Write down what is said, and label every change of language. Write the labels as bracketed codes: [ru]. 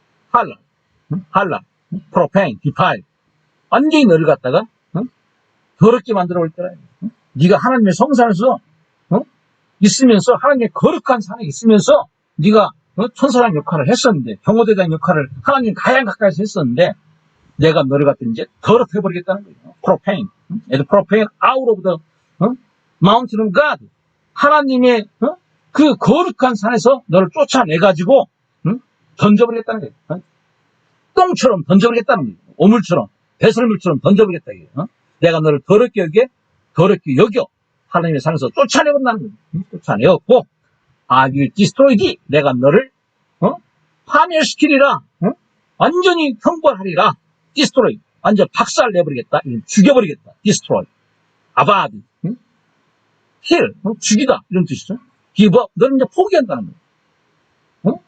[en] 할라, profane, defile. [ko] 완전히 너를 갖다가 더럽게 만들어 볼 거라. 네가 하나님의 성산에서 있으면서 하나님의 거룩한 산에 있으면서 네가 천사장 역할을 했었는데 경호대장 역할을 하나님 가장 가까이서 했었는데 내가 너를 갖다 이제 더럽혀버리겠다는 거예요. [en] profane, and profane out of the mountain of God. [ko] 하나님의 그 거룩한 산에서 너를 쫓아내가지고 던져버리겠다는 거예요. 똥처럼 던져버리겠다는 거예요. 오물처럼 배설물처럼 던져버리겠다 이거예요. 내가 너를 더럽게 여겨 하나님의 산에서 쫓아내버린다는 거예요. 쫓아내었고 [en] I will destroy thee. [ko] 내가 너를 파멸시키리라. 완전히 형벌하리라. destroy. 완전 박살내버리겠다. 죽여버리겠다. destroy. abad. kill. 죽이다. 이런 뜻이죠. give up. 너를 이제 포기한다는 거예요.